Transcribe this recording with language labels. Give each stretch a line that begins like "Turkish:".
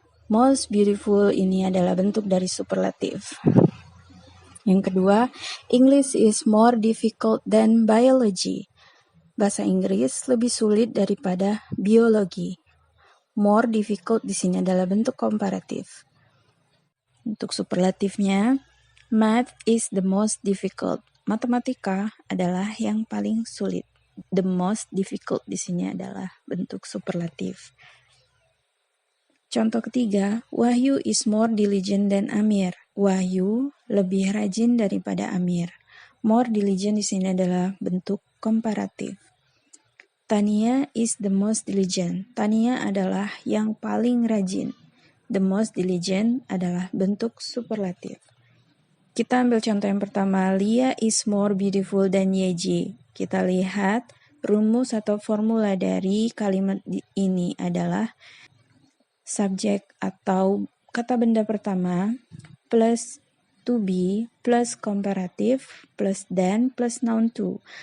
English: Most beautiful
Indonesian: ini adalah bentuk dari superlatif. Yang kedua,
English: English is more difficult than biology.
Indonesian: Bahasa Inggris lebih sulit daripada biologi.
English: More difficult
Indonesian: di sini adalah bentuk komparatif. Untuk superlatifnya,
English: math is the most difficult.
Indonesian: Matematika adalah yang paling sulit.
English: The most difficult
Indonesian: di sini adalah bentuk superlatif. Contoh ketiga,
English: Wahyu is more diligent than Amir.
Indonesian: Wahyu lebih rajin daripada Amir.
English: More diligent
Indonesian: di sini adalah bentuk komparatif.
English: Tania is the most diligent.
Indonesian: Tania adalah yang paling rajin.
English: The most diligent
Indonesian: adalah bentuk superlatif. Kita ambil contoh yang pertama,
English: Lia is more beautiful than Yeji.
Indonesian: Kita lihat rumus atau formula dari kalimat ini adalah subjek atau kata benda pertama plus
English: to be
Indonesian: plus komparatif plus than plus
English: noun to.